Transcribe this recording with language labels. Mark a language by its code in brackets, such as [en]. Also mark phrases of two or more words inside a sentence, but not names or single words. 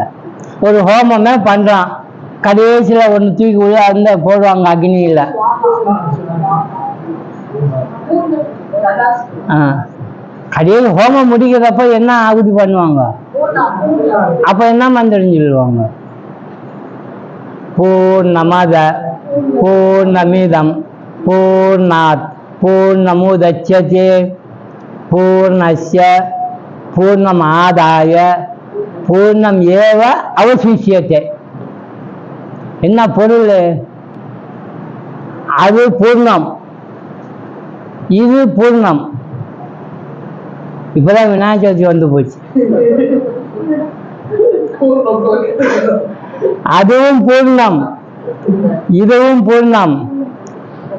[ta] ஒரு ஹோமமே பண்றான், கடைசியில ஒன்று தூக்கி உள்ள அந்த போடுவாங்க அக்னியில. கடையில் ஹோமம் முடிக்கிறப்ப என்ன ஆகுதி பண்ணுவாங்க? அப்ப என்ன மந்திரம் சொல்லுவாங்க? [sa] पूर्णमदः पूर्णमिदं पूर्णात् पूर्णमुदच्यते पूर्णस्य पूर्णमादाय पूर्णम् एव अवशिष्यते. [ta] என்ன பொருள்? அது பூர்ணம், இது பூர்ணம். இப்பதான் விநாயகர் சதுர்த்தி வந்து போச்சு. அதுவும் பூர்ணம், இதுவும் பூர்ணம்.